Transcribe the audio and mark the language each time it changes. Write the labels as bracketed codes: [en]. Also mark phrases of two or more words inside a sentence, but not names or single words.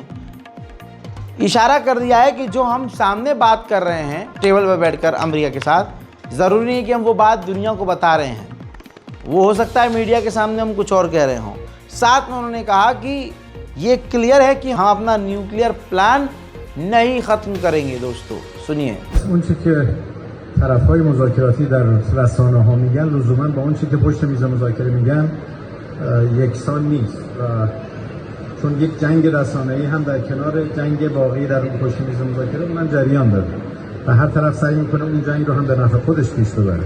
[hi] इशारा कर दिया है कि जो हम सामने बात कर रहे हैं टेबल पर बैठकर अमेरिका के साथ, ज़रूरी नहीं है कि हम वो बात दुनिया को बता रहे हैं। वो हो सकता है मीडिया के सामने हम कुछ और कह रहे हों। साथ में उन्होंने कहा कि ये क्लियर है कि हम अपना [en] nuclear plan [hi] नहीं ख़त्म करेंगे। दोस्तों सुनिए, [fa] طرف‌های مذاکراتی در رسانه‌ها میگن لزوما با اون چیزی که پشت میز مذاکره میگن یکسان نیست و چون یک جنگ رسانه‌ای هم در کنار جنگ واقعی در اون پشت میز مذاکره اونم جریان داره و هر طرف سعی میکنه اون جنگ رو هم به نفع خودش پیش ببره.